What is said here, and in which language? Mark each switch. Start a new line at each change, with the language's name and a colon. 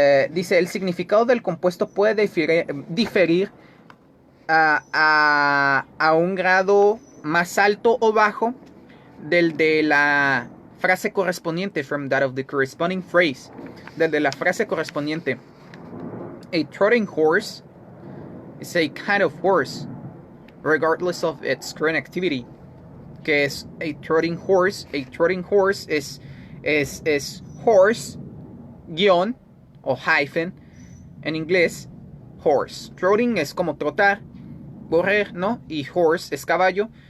Spanish: Dice, el significado del compuesto puede diferir a un grado más alto o bajo del de la frase correspondiente,
English: from that of the corresponding phrase,
Spanish: del de la frase correspondiente.
English: A trotting horse is a kind of horse, regardless of its current activity.
Spanish: Que es
English: a trotting horse. A trotting horse
Spanish: es horse guión o hyphen en inglés, horse. Trotting es como trotar, correr, ¿no? Y horse es caballo.